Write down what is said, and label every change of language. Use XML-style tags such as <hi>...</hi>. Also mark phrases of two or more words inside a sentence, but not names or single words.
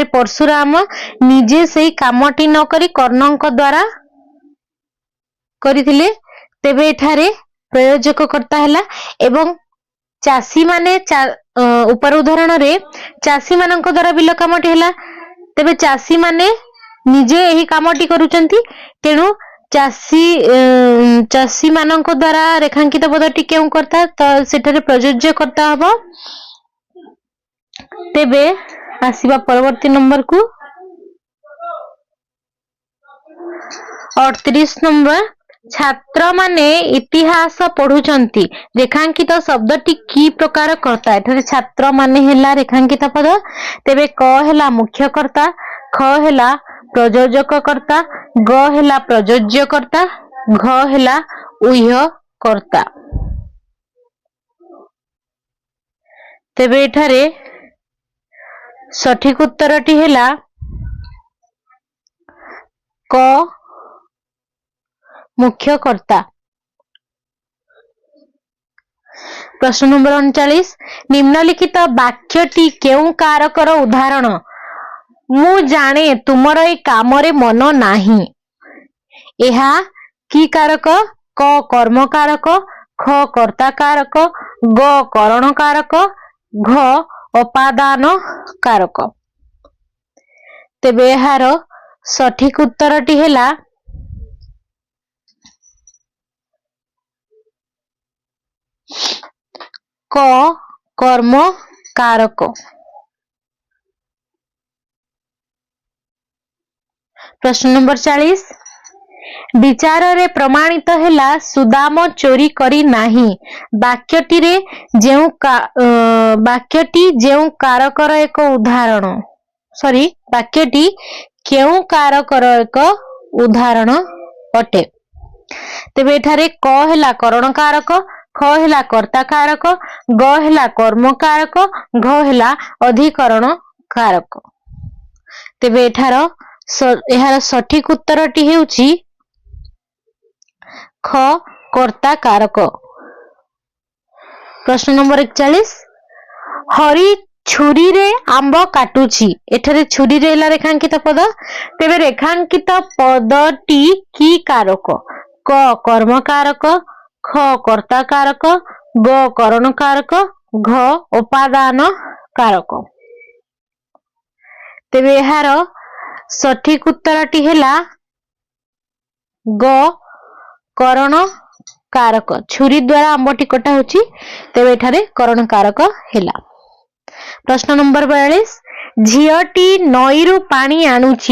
<or>ପରଶୁରାମ ନିଜେ ସେହି କାମଟି ନ କରି କର୍ଣ୍ଣଙ୍କ ଦ୍ୱାରା କରିଥିଲେ ତେବେ ଏଠାରେ ପ୍ରଯୋଜକ କର୍ତ୍ତା ହେଲା ଏବଂ ଚାଷୀ ମାନେ ଉପର ଉଦାହରଣ ରେ ଚାଷୀ ମାନଙ୍କ ଦ୍ୱାରା ବିଲ କାମଟି ହେଲା ତେବେ ଚାଷୀ ମାନେ ନିଜେ ଏହି କାମଟି କରୁଛନ୍ତି ତେଣୁ ଚାଷୀ ମାନଙ୍କ ଦ୍ୱାରା ରେଖାଙ୍କିତ ପଦଟି କେଉଁ କର୍ତ୍ତା ତ ସେଠାରେ ପ୍ରଯୋଜ୍ୟ କର୍ତ୍ତା ହେବ ତେବେ ଆସିବା ପରବର୍ତ୍ତୀ ନମ୍ବର କୁ 38 ନମ୍ବର ଛାତ୍ର ମାନେ ଇତିହାସ ପଢୁଛନ୍ତି ରେଖାଙ୍କିତ ଶବ୍ଦଟି କି ପ୍ରକାର କର୍ତ୍ତା ଏଠାରେ ଛାତ୍ର ମାନେ ହେଲା ରେଖାଙ୍କିତ ପଦ ତେବେ କ ହେଲା ମୁଖ୍ୟ କର୍ତ୍ତା ଖ ହେଲା ପ୍ରଯୋଜକ କର୍ତ୍ତା ଗ ହେଲା ପ୍ରଯୋଜ୍ୟ କର୍ତ୍ତା ଘ ହେଲା ଉହ୍ୟ କର୍ତ୍ତା ତେବେ ଏଠାରେ ସଠିକ ଉତ୍ତରଟି ହେଲା କ ମୁଖ୍ୟ କର୍ତ୍ତା। ପ୍ରଶ୍ନ ନମ୍ବର 39 ନିମ୍ନଲିଖିତ ବାକ୍ୟଟି କେଉଁ କାରକର ଉଦାହରଣ ମୁଁ ଜାଣେ ତୁମର ଏ କାମରେ ମନ ନାହିଁ ଏହା କି କାରକ କ କର୍ମ କାରକ ଖ କର୍ତ୍ତା କାରକ, ଗ କରଣ କାରକ, ଘ ଅପାଦାନ କାରକ। ତେବେ ଏହାର ସଠିକ ଉତ୍ତରଟି ହେଲା କ କର୍ମ କାରକ। ପ୍ରଶ୍ନ ନମ୍ବର 40 ବିଚାର ରେ ପ୍ରମାଣିତ ହେଲା ସୁଦାମ ଚୋରି କରି ନାହିଁ। ବାକ୍ୟଟି କେଉଁ କାରକର ଏକ ଉଦାହରଣ ବାକ୍ୟଟି କେଉଁ କାରକର ଏକ ଉଦାହରଣ ଅଟେ। ତେବେ ଏଠାରେ କ ହେଲା କରଣ କାରକ, ଖ ହେଲା କର୍ତ୍ତା କାରକ, ଗ ହେଲା କର୍ମ କାରକ, ଘ ହେଲା ଅଧିକରଣ କାରକ। ତେବେ ଏହାର ସଠିକ ଉତ୍ତରଟି ହେଉଛି ଖ କର୍ତ୍ତା କାରକ। ପ୍ରଶ୍ନ ନମ୍ବର 41 ହରି ଛୁରୀ ରେ ଆମ୍ବ କାଟୁଛି। ଏଠାରେ ଛୁରୀ ରେ ହେଲା ରେଖାଙ୍କିତ ପଦ। ତେବେ ରେଖାଙ୍କିତ ପଦଟି କି କାରକ? କ କର୍ମ କାରକ, ଖ କର୍ତ୍ତା କାରକ, ଗ କରଣ କାରକ, ଘ ଅପାଦାନ କାରକ। ତେବେ ଏହାର ସଠିକ ଉତ୍ତରଟି ହେଲା ଗ କରଣ କାରକ। ଛୁରୀ ଦ୍ୱାରା ଆମ୍ବଟି କଟା ହେଉଛି, ତେବେ ଏଠାରେ କରଣ କାରକ ହେଲା। ପ୍ରଶ୍ନ ନମ୍ବର 42 ଝିଅଟି ନଈରୁ ପାଣି ଆଣୁଛି।</or>